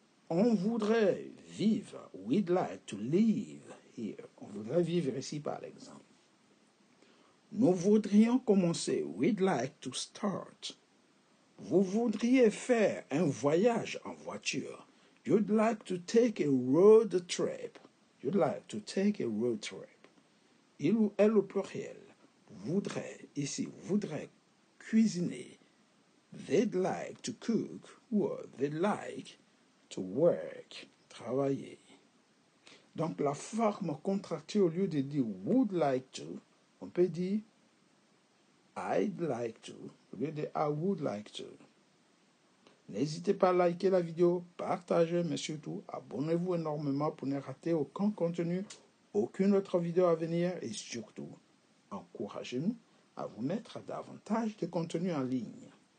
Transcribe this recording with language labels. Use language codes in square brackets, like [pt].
[fr] On voudrait vivre. [en] We'd like to live here. [fr] On voudrait vivre ici par exemple. Nous voudrions commencer. [en] We'd like to start. [fr] Vous voudriez faire un voyage en voiture. [en] You'd like to take a road trip. You'd like to take a road trip. [fr] Il ou elle au pluriel voudrait, ici, voudrait cuisiner. [en] They'd like to cook or they'd like to work, travailler. [fr] Donc la forme contractée au lieu de dire [en] would like to, [fr] on peut dire [en] I'd like to, [fr] au lieu de [en] I would like to. [fr] N'hésitez pas à liker la vidéo, partagez, mais surtout abonnez-vous énormément pour ne rater aucun contenu, aucune autre vidéo à venir et surtout encouragez-nous à vous mettre davantage de contenu en ligne.